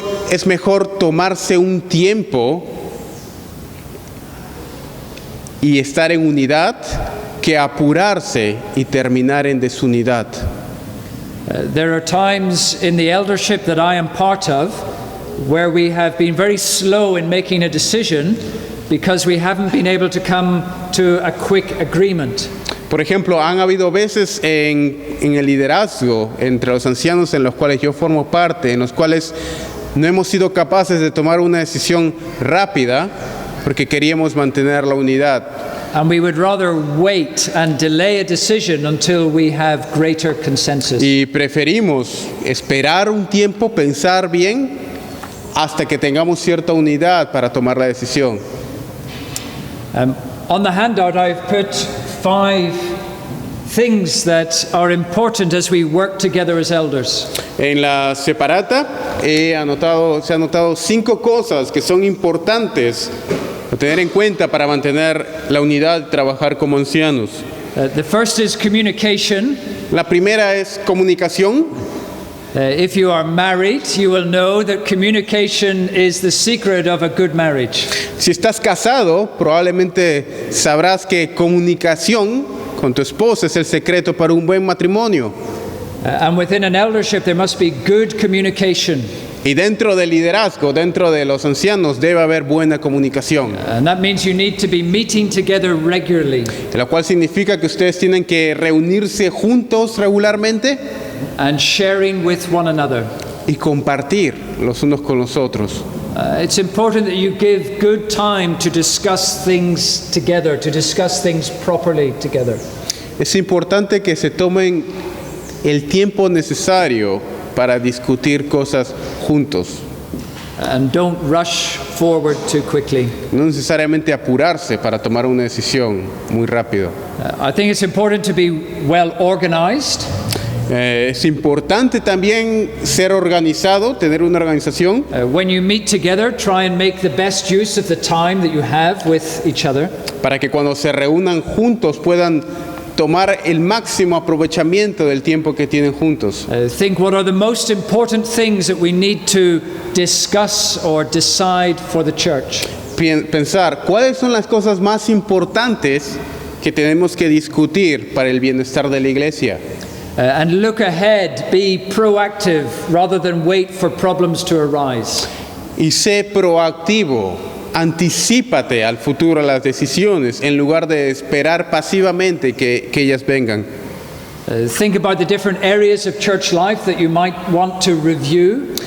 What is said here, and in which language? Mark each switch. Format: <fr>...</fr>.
<es>Es mejor tomarse un tiempo y estar en unidad que apurarse y terminar en desunidad.</es> <en>There are times in the eldership that I am part of where we have been very slow in making a decision because we haven't been able to come to a quick agreement.</en> <es>Por ejemplo, han habido veces en el liderazgo entre los ancianos en los cuales yo formo parte, en los cuales no hemos sido capaces de tomar una decisión rápida porque queríamos mantener la unidad.</es> <en>And we would rather wait and delay a decision until we have greater consensus.</en> <es>Y preferimos esperar un tiempo, pensar bien, hasta que tengamos cierta unidad para tomar la decisión.</es> <en>On the handout, I've put 5 things that are important as we work together as elders.</en> <es>En la separata se han anotado 5 cosas que son importantes a tener en cuenta para mantener la unidad y trabajar como ancianos.</es> <en>The first is communication.</en> <es>La primera es comunicación.</es> <en>If you are married, you will know that communication is the secret of a good marriage.</en> <es>Si estás casado, probablemente sabrás que comunicación con tu esposa es el secreto para un buen matrimonio.</es> <en>And within an eldership, there must be good communication.</en> <es>Y dentro del liderazgo, dentro de los ancianos, debe haber buena comunicación.</es> <en>And that means you need to be meeting together regularly.</en> <es>Lo cual significa que ustedes tienen que reunirse juntos regularmente</es> <en>And sharing with one another.</en> <es>y compartir los unos con los otros.</es> <en>It's important that you give good time to discuss things together, to discuss things properly together.</en> <es>Es importante que se tomen el tiempo necesario para discutir cosas juntos.</es> <en>And don't rush forward too quickly.</en> <es>No necesariamente apurarse para tomar una decisión muy rápido.</es> <en>I think it's important to be well organized.</en> <es>Es importante también ser organizado, tener una organización.</es> <en>When you meet together, try and make the best use of the time that you have with each other.</en> <es>Para que cuando se reúnan juntos puedan tomar el máximo aprovechamiento del tiempo que tienen juntos.</es> <en>Think what are the most important things that we need to discuss or decide for the church.</en> <es>Pensar cuáles son las cosas más importantes que tenemos que discutir para el bienestar de la iglesia.</es> <en>And look ahead, be proactive rather than wait for problems to arise.</en> <es>Y sé proactivo, anticípate al futuro, a las decisiones, en lugar de esperar pasivamente que ellas vengan.</es> <en>Think about the different areas of church life that you might want to review.</en>